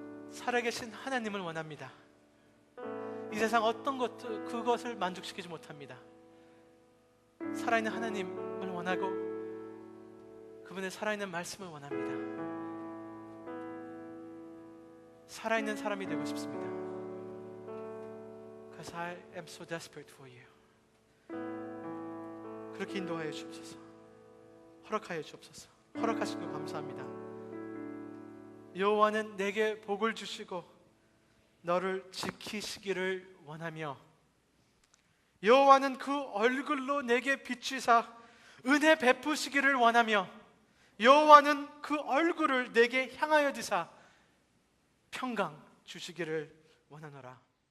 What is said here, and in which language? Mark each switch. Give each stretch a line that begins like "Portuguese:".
Korean: 살아계신 하나님을 원합니다. 이 세상 어떤 것도 그것을 만족시키지 못합니다. 살아있는 하나님을 원하고 그분의 살아있는 말씀을 원합니다. 살아있는 사람이 되고 싶습니다.
English: Because I am so desperate for you.
Korean: 그렇게 인도하여 주옵소서. 허락하여 주옵소서. 허락하신 것 감사합니다. 여호와는 내게 복을 주시고 너를 지키시기를 원하며 여호와는 그 얼굴로 내게 비추사 은혜 베푸시기를 원하며 여호와는 그 얼굴을 내게 향하여 드사 평강 주시기를 원하노라.